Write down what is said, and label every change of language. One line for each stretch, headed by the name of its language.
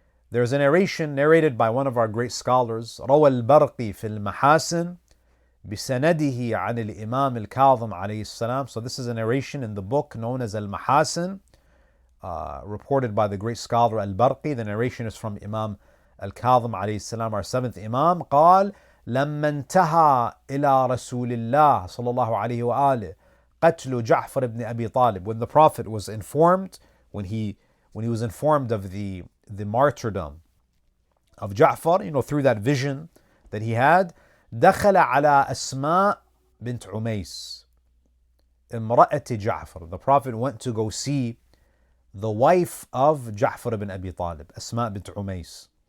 English: There's a narration narrated by one of our great scholars,
Arabic: روى البرقي في المحاسن بسنده عن الإمام الكاظم عليه السلام.
English: So this is a narration in the book known as Al-Mahasin, reported by the great scholar Al-Barqi. The narration is from Imam Al-Kazim عليه السلام, our seventh Imam.
Arabic: قال لما انتهى إلى رسول الله صلى الله عليه وآله قتل جعفر ibn Abi Talib.
English: When the Prophet was informed, when he was informed of the martyrdom of Ja'far, through that vision that he had,
Arabic: دخل على أسماء بنت عميس امرأة جعفر.
English: The Prophet went to go see the wife of Ja'far ibn Abi Talib, Asma bint Umays.